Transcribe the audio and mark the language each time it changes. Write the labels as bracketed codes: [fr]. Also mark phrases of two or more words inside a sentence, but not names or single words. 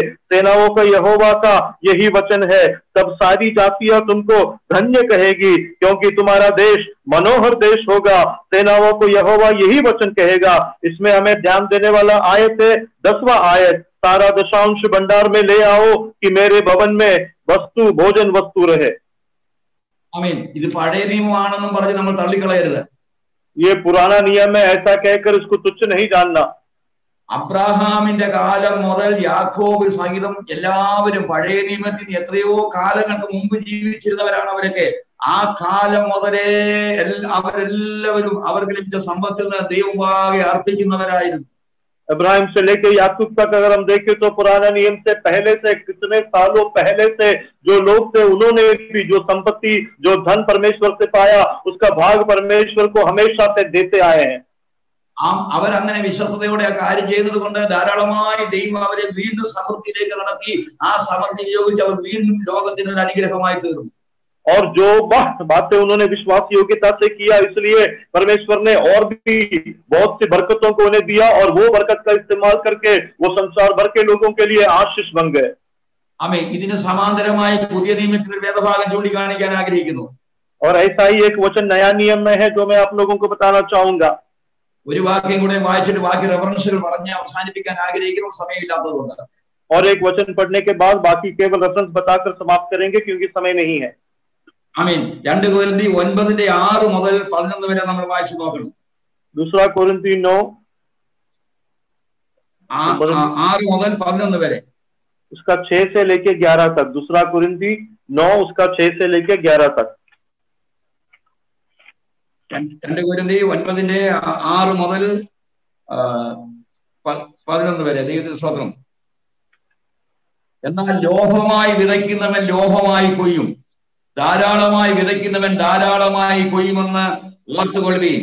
[hi] सेनाओं का यहोवा का यही वचन है। तब सारी जातियां तुमको धन्य कहेगी, क्योंकि तुम्हारा देश मनोहर देश होगा। सेनाओं को यहोवा यही वचन कहेगा। इसमें हमें ध्यान देने वाला आयत है 10वां आयत। सारा दशांश भंडार में ले आओ कि मेरे भवन में वस्तु भोजन वस्तु रहे। [ml] ആമേൻ. ഇത് പഴയ നിയമമാണെന്നും പറഞ്ഞ് നമ്മൾ തള്ളിക്കളയരുത്. [hi] ये पुराना नियम है ऐसा कहकर इसको तुच्छ नहीं जानना। [ml] അബ്രാഹാമിന്റെ കാലം മുതൽ യാക്കോബ് സഹിതം എല്ലാവരും പഴയ നിയമത്തിന് എത്രയോ കാലങ്ങൾക്ക് മുമ്പ് ജീവിച്ചിരുന്നവരാണ് അവരൊക്കെ. ആ കാലം മുതലേ അവരെല്ലാവരും അവർക്ക് ലഭിച്ച സമ്പത്തിൽ നിന്ന് ദൈവമുമ്പാകെ അർപ്പിക്കുന്നവരായിരുന്നു. [hi] इब्राहिम से लेके याकूब तक अगर हम देखें तो पुराना नियम से पहले से कितने सालों पहले से जो लोग थे उन्होंने भी जो संपत्ति जो धन परमेश्वर से पाया उसका भाग परमेश्वर को हमेशा से देते आए हैं। [ml] അവർ അങ്ങനെ വിശ്വസ്തയോടെ ആ കാര്യം ചെയ്തത് കൊണ്ട് ധാരാളമായി ദൈവം അവരെ വീണ്ടും സമൃദ്ധിയിലേക്ക് നടത്തി. ആ സമൃദ്ധി ഉപയോഗിച്ച് അവർ വീണ്ടും ലോകത്തിന് ഒരു അനുഗ്രഹമായി തീർന്നു. [hi] और जो बातें उन्होंने विश्वास योग्यता से किया, इसलिए परमेश्वर ने और भी बहुत सी बरकतों को उन्हें दिया और वो बरकत का इस्तेमाल करके वो संसार भर के लोगों के लिए आशीष बन गए। [ml] ആമേൻ. ഇതിന് സമാന്തരമായി പുതിയ നിയമത്തിൽ വേദഭാഗം ചൂണ്ടിക്കാണിക്കാൻ ആഗ്രഹിക്കുന്നു. [hi] और ऐसा ही एक वचन नया नियम में है जो मैं आप लोगों को बताना चाहूंगा। [ml] ഒരു വാക്യം കൂടെ വായിച്ചിട്ട് ബാക്കി റെഫറൻസുകൾ പറഞ്ഞ് അവസാനിപ്പിക്കാൻ ആഗ്രഹിക്കുന്നു, സമയമില്ലാത്തതുകൊണ്ട്. [hi] और एक वचन पढ़ने के बाद बाकी केवल रेफरेंस बताकर समाप्त करेंगे क्योंकि समय नहीं है। [ml] ആമേൻ. 2 കൊരിന്ത്യർ 9:6 മുതൽ 11 വരെ നമ്മൾ വായിച്ചു നോക്കണം. [hi] दूसरा कोरिन्थी 9 [ml] 6 മുതൽ 11 വരെ, [hi] उसका 6 से लेके 11 तक। दूसरा कोरिन्थी 9 उसका 6 से लेके 11 तक। [ml] 2 കൊരിന്ത്യർ 9:6 മുതൽ 11 വരെ. ദൈവത്തിന്റെ സ്തോത്രം. എന്നാൽ ലോഹമായി വിതയ്ക്കുന്നവൻ ലോഹമായി കൊയ്യും, ധാരാളമായി വിതയ്ക്കുന്നവൻ ധാരാളമായി കൊയ്യുമെന്ന് ഓർത്തുകൊള്ളുവീൻ.